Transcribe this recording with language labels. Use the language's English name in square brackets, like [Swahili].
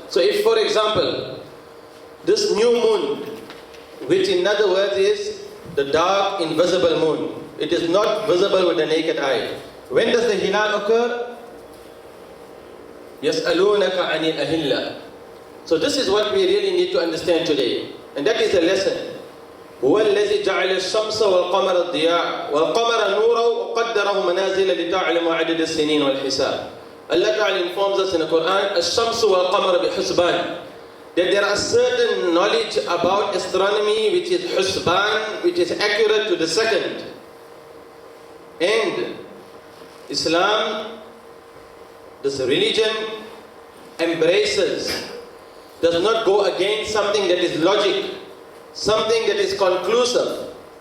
[English] So if, for example, this new moon, which in other words is the dark invisible moon, it is not visible with the naked eye. When does the hilal occur? [Arabic] يَسْأَلُونَكَ عَنِ الْأَهِلَّةِ. [English] So this is what we really need to understand today. And that is the lesson. [Arabic] هو الذي جعل الشمس والقمر الضياء والقمر نورا وقدره منازل لتعلموا عدد السنين والحساب. [English] Allah Ta'ala informs us in the Quran, الشمس والقمر بحسبان, that there are certain knowledge about astronomy which is husban, which is accurate to the second. And Islam, this religion, embraces, does not go against something that is logic, something that is conclusive.